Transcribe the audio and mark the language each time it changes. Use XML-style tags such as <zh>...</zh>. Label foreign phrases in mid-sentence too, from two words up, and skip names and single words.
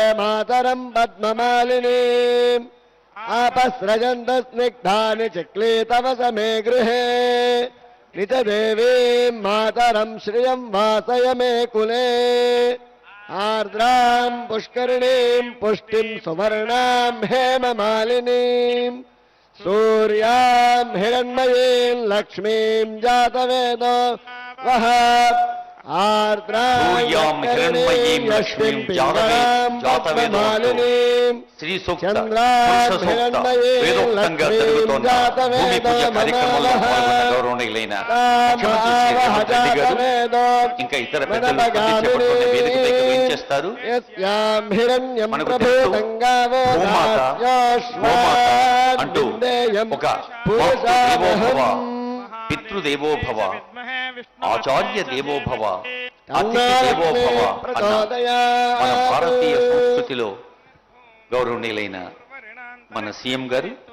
<sa>मातरं पद्ममालिनीम् आपस्रजन्त स्निग्धानि चिक्लीतवस मे गृहे निजदेवीं मातरं श्रियं वासय मे कुले आर्द्रां पुष्करिणीं पुष्टिं सुवर्णां हेममालिनीं सूर्यां हिरण्मयीं लक्ष्मीं जातवेदो वः सूर्यां हिरण्मयीं लक्ष्मीं जातवेदो</sa> <te>శ్రీ సూక్త పురుష సూక్త వేదోక్తంగా జరుగుతోన్న భూమి పూజ కార్యక్రమంలో పాల్గొన్న గౌరవనీయులైన ముఖ్యమంత్రి శ్రీ రేవంత్ రెడ్డి గారు ఇంకా ఇతర పెద్దలు చేపడుతున్న వేదిక దగ్గర ఏం చేస్తారు? మనకు తెలుసు భూమాత గోమాత అంటూ ఒక</te> <sa>మాతృదేవోభవ, పితృదేవోభవ, ఆచార్య దేవోభవ, అతిథి దేవోభవ</sa> <te>అన్న మన భారతీయ సంస్కృతిలో గౌరవనీయులైన మన సీఎం గారు</te>